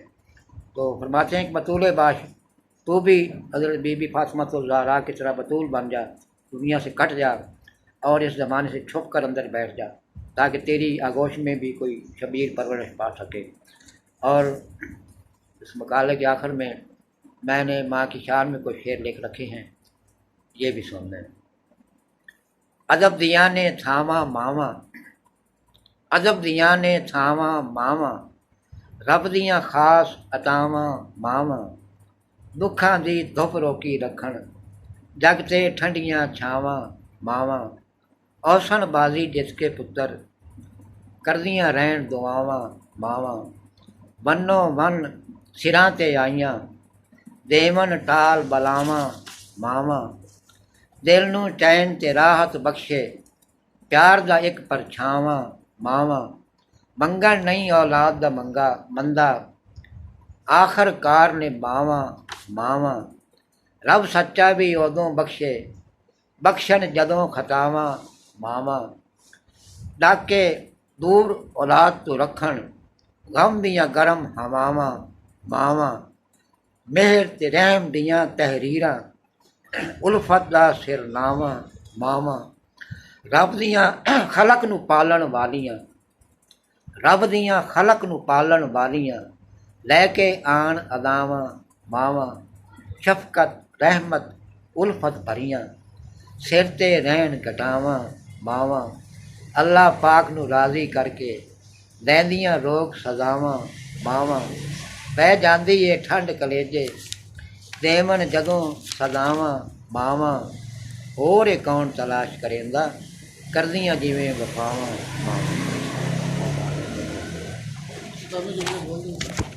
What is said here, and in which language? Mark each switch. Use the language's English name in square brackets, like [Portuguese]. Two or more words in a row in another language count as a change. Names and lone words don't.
[Urdu] تو فرماتے ہیں کہ بطول باش تو بھی حضرت بی بی فاطمہ الزہرا کی طرح بطول بن جا، دنیا سے کٹ جا اور اس زمانے سے چھپ کر اندر بیٹھ جا تاکہ تیری آگوش میں بھی کوئی شبیر پرورش پا سکے۔ اور اس مقالے کے آخر میں نے ماں کی شان میں کچھ شعر لکھ رکھے ہیں، یہ بھی سن لیں۔ [Punjabi] ادب دیاں نے تھاواں ماواں، ادب دیاں نے تھاواں ماواں، رب دیاں خاص عطاواں ماواں، دکھاں دی دھپ روکی رکھن، جگ تے ٹھنڈیاں چھاواں ماواں، اوسن بازی جس کے پتر، کردیاں رہن دعاواں ماواں، ونو ون سراں تے آئیاں، دیون ٹال بلاواں ماواں، دل نو چین تے راحت بخشے، پیار دا ایک پرچھاواں ماواں، منگن نہیں اولاد دا مندا، آخر کار نے باواں ماواں، رب سچا بھی ادوں بخشے، بخشن جدوں خطاواں ماواں، ڈاکے دور اولاد تو رکھن، غم دیاں گرم ہواواں ماواں، مہر تے رحم دیاں تحریراں، الفت دا سرناواں ماواں، رب دیاں خلق نو پالن والیاں، رب دیاں خلق نو پالن والیاں، لے کے آن اداواں ماواں، شفقت رحمت الفت بھریاں، سر تے رہن گٹاواں ماواں، اللہ پاک نو راضی کر کے لیندیاں روک سزاواں ماواں، پہ جاندی اے ٹھنڈ کلیجے، دیون جدوں سزاواں ماواں، ہور کون تلاش کریندا، کردیاں جویں وفاواں ماواں۔ [Urdu] کتابیں جو بول دیں